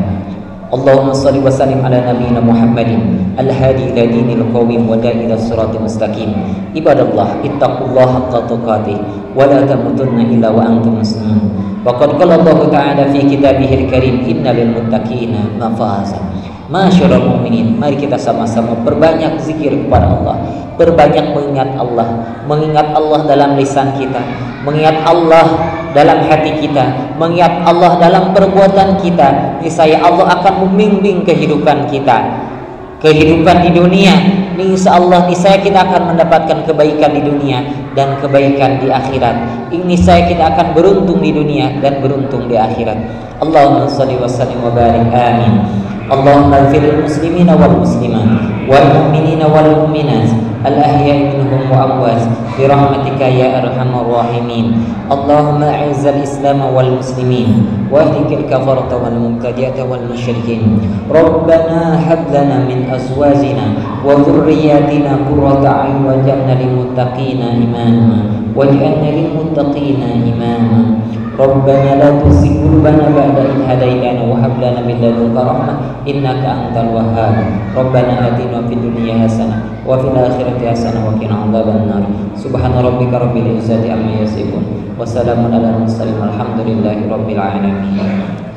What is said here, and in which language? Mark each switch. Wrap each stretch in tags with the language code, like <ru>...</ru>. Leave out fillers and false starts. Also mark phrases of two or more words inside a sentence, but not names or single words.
<ar>اللهم صل وسلم على نبينا محمد الهادي إلى الدين القويم والداعي إلى الصراط المستقيم. عباد الله اتقوا الله حق تقاته ولا تموتن إلا وأنتم مسلمون. وقد قال الله تعالى في كتابه الكريم إن للمتقين مفازا. معاشر المؤمنين,</ar> <id>mari kita sama-sama perbanyak zikir kepada Allah, perbanyak mengingat Allah dalam lisan kita, mengingat Allah dalam hati kita, mengingat Allah dalam perbuatan kita. Niscaya Allah akan membimbing kehidupan kita, kehidupan di dunia. Insyaallah niscaya kita akan mendapatkan kebaikan di dunia dan kebaikan di akhirat. Niscaya kita akan beruntung di dunia dan beruntung di akhirat.</id> <ar>اللهم صل وسلم وبارك. Amin. اللهم اغفر للمسلمين والمسلمات والمؤمنين والمؤمنات الأحياء منهم والأموات برحمتك يا أرحم الراحمين. اللهم أعز الإسلام والمسلمين واهد الكفرة والمبتدعة والمشركين. ربنا هب لنا من أزواجنا وذرياتنا قرة أعين واجعلنا للمتقين إماما واجعلنا للمتقين إماما. ربنا لا تزغ قلوبنا بعد إذ هديتنا وهب لنا من لدنك رحمة إنك أنت الوهاب. ربنا آتنا في الدنيا حسنة وفي الآخرة حسنة وقنا عذاب النار. سبحان ربك رب العزة عما يصفون وسلام على المرسلين والحمد لله رب العالمين.</ar>